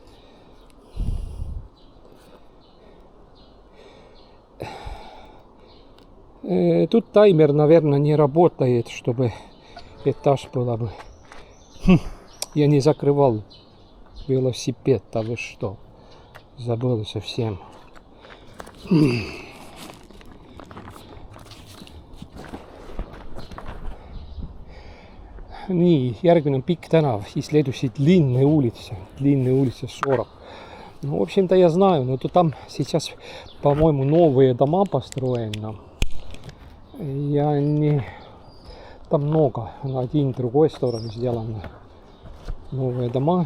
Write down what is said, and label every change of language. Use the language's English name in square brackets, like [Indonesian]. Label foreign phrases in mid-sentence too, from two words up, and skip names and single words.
[Russian] Тут таймер, наверное, не работает, чтобы этаж было бы. Я не закрывал велосипед, а вы что? Забыл совсем. [Estonian] Nii, järgmine on pikk tänav, siis [Russian] следующий длинная улица 40. Ну, в общем-то, я знаю, но то там сейчас, по-моему, новые дома построены. Я не... Там много, на один и другой стороне сделаны новые дома.